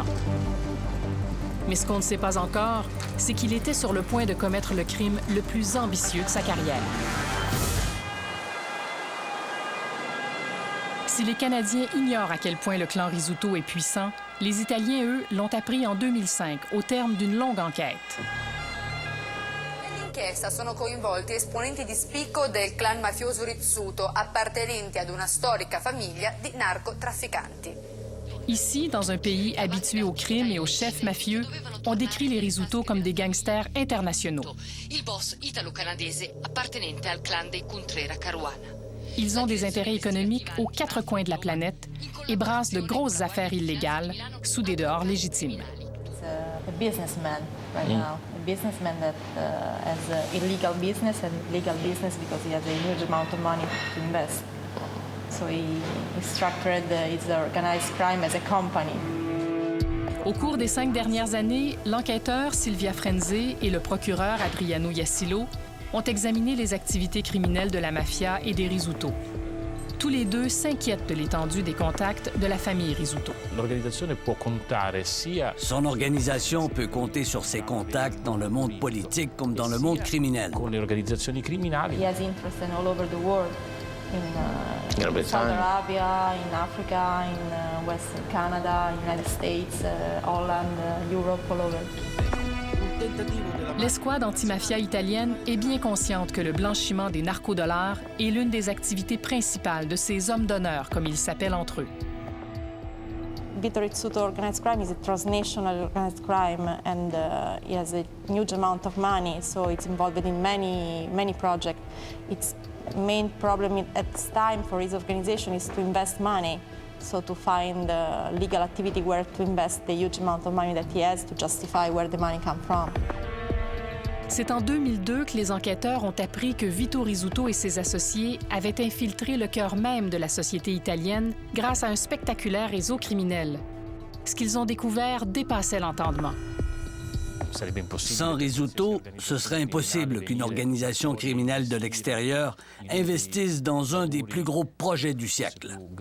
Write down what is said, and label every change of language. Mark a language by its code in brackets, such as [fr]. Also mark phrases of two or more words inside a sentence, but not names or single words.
[fr] Mais ce qu'on ne sait pas encore, c'est qu'il était sur le point de commettre le crime le plus ambitieux de sa carrière. Si les Canadiens ignorent à quel point le clan Rizzuto est puissant, les Italiens, eux, l'ont appris en 2005, au terme d'une longue enquête. [it] Nell'inchiesta sono coinvolti esponenti di spicco del clan mafioso Rizzuto, appartenenti ad una storica famiglia di narcotrafficanti. [fr] Ici, dans un pays habitué au crime et aux chefs mafieux, on décrit les Rizzuto comme des gangsters internationaux. [it] Il boss italo-canadese appartenente al clan dei Contrera Caruana. [fr] Ils ont des intérêts économiques aux quatre coins de la planète et brassent de grosses affaires illégales sous des dehors légitimes. [en] It's a businessman right now, a businessman that has illegal business and legal business because he has a huge amount of money to invest. So he structured his organized crime as a company. [fr] Au cours des 5 dernières années, l'enquêteur Silvia Frenze et le procureur Adriano Iasillo ont examiné les activités criminelles de la mafia et des Rizzuto. Tous les deux s'inquiètent de l'étendue des contacts de la famille Rizzuto. Son organisation peut compter sur ses contacts dans le monde politique comme dans le monde criminel. [en] He has interest all over the world, in Saudi Arabia, in Africa, in Western Canada, United States, Holland, Europe, all over. [fr] L'escouade antimafia italienne est bien consciente que le blanchiment des narcodollars est l'une des activités principales de ces hommes d'honneur, comme ils s'appellent entre eux. [en] Vito Rizzuto organized crime is a transnational organized crime, and he has a huge amount of money, so it's involved in many projects. Its main problem at this time for his organization is to invest money, so to find legal activity where to invest the huge amount of money that he has to justify where the money comes from. [fr] C'est en 2002 que les enquêteurs ont appris que Vito Rizzuto et ses associés avaient infiltré le cœur même de la société italienne grâce à un spectaculaire réseau criminel. Ce qu'ils ont découvert dépassait l'entendement. Sans Rizzuto, ce serait impossible qu'une organisation criminelle de l'extérieur investisse dans un des plus gros projets du siècle.